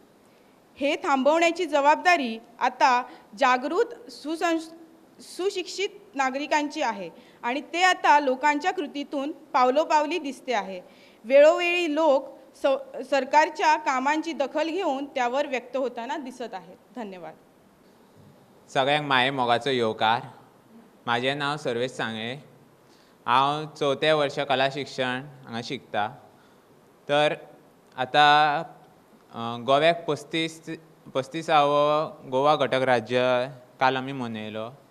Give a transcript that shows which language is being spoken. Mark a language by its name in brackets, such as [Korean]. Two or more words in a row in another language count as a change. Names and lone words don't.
[Marathi] हे थांबवण्याची जबाबदारी आता जागृत सुशिक्षित नागरिकांची आहे आणि ते आता लोकांच्या कृतीतून पावलोपावली दिसते आहे. वेळोवेळी लोक सरकारच्या कामांची दखल घेऊन त्यावर व्यक्त होताना दिसत आहेत. धन्यवाद. [Konkani] सगळ्यांक माये मोगाचो येवकार. माझें नांव सर्वेश सांगळे. हांव 4थें वर्ष कला शिक्षण हांगा शिकता. तर आतां गोव्याक 35वां गोवा घटक राज्य काल आमी मनयलो.